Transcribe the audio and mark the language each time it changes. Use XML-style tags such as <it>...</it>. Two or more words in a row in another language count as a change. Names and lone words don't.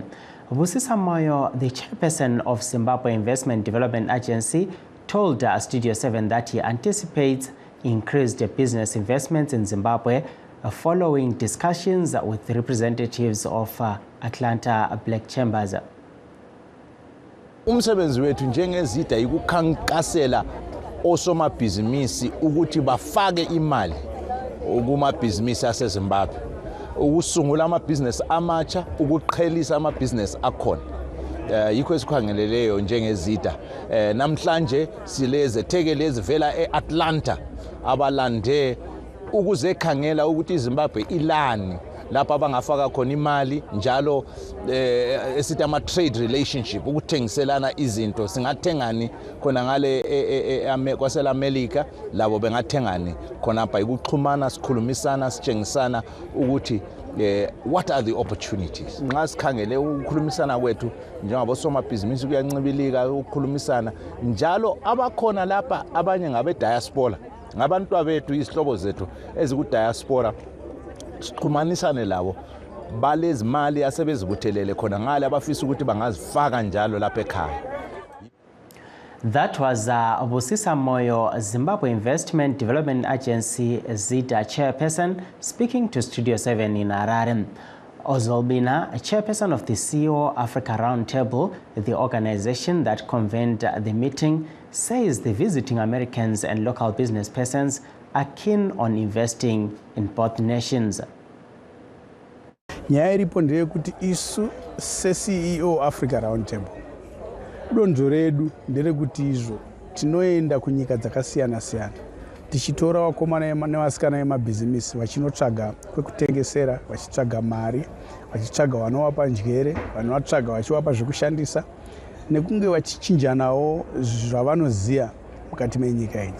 <en>Busisa Moyo, the chairperson of Zimbabwe Investment Development Agency, told Studio 7 that he anticipates increased business investments in Zimbabwe following discussions with representatives of Atlanta Black Chambers.</en> <nd>umsebenzi wethu njengezida ikukhankasela osomabhizinisi ukuthi bafake imali kumabhizinisi aseZimbabwe, ukusungula amabhizinisi amatsha, ukuqhelisa amabhizinisi akhona. Yikho esikhangeleleyo njengezida. Namhlanje silezethekeli ezivela eAtlanta abalande ukuzekhangela ukuthi iZimbabwe ilani lapha abangafaka khona imali njalo esithi ama-</nd> <en>trade relationship,</en> <nd>ukuthengiselana izinto. Singathengani khona ngale kwaselamelika, labo bengathengani khonapha, ikuxhumana, sikhulumisana, sitshengisana ukuthi</nd> <en>what are the opportunities.</en> <nd>Nxa sikhangele ukukhulumisana kwethu njengabosomabhizinisi kuyancibilika ukukhulumisana, njalo abakhona lapha abanye ngabe diaspora, ngabantu bethu, izihlobo zethu ezikudiaspora, sixhumanisane labo balezimali asebezibuthelele khona ngale abafisa ukuthi bangazifaka njalo lapha ekhaya.</nd> <en>That was Busisa Moyo, Zimbabwe Investment Development Agency ZIDA chairperson, speaking to Studio 7 in Harare. Ozolbina, chairperson of the CEO Africa Roundtable, the organization that convened the meeting, says the visiting Americans and local business persons are keen on investing in both nations.</en> <sn>Nyaya iripo ndeyekuti isu se-CEO Africa Roundtable donzvo redu nderekuti izvo tinoenda kunyika dzakasiyana-siyana tichitora vakomana nevasikana vemabhizimisi vachinotsvaga kwekutengesera, vachitsvaga mari, vachitsvaga vanovapa njere, vanovatsvaga vachivapa zvekushandisa, nekunge vachichinjanawo zvavanoziya mukati menyika idzi.</sn>